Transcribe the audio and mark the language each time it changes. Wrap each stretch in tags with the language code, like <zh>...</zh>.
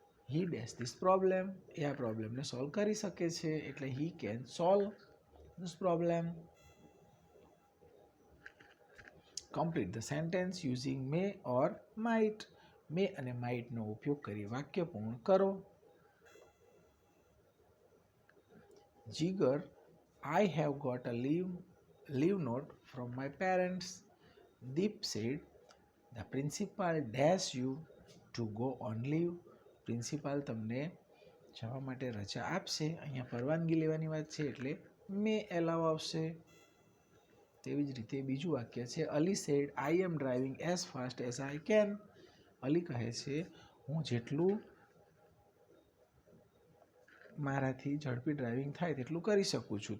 <en>he dash this problem,</en> <gu>એ આ પ્રોબ્લેમને solve કરી શકે છે એટલે</gu> <en>He can solve this problem. Complete the sentence using may or might,</en> <gu>મે અને માઇટનો ઉપયોગ કરી વાક્ય પૂર્ણ કરો.</gu> <en>Jigar, I have got a leave note from my parents. Deep said, the principal dash you to go on leave.</en> <gu>Principal તમને જવા માટે રજા આપશે. અહીંયા પરવાનગી લેવાની વાત છે એટલે મે એલાવ આવશે. તેવી જ રીતે બીજું વાક્ય છે</gu> <en>Ali said I am driving as fast as I can.</en> <gu>Ali કહે છે હું જેટલું મારાથી ઝડપી ડ્રાઇવિંગ થાય તેટલું કરી શકું છું.</gu>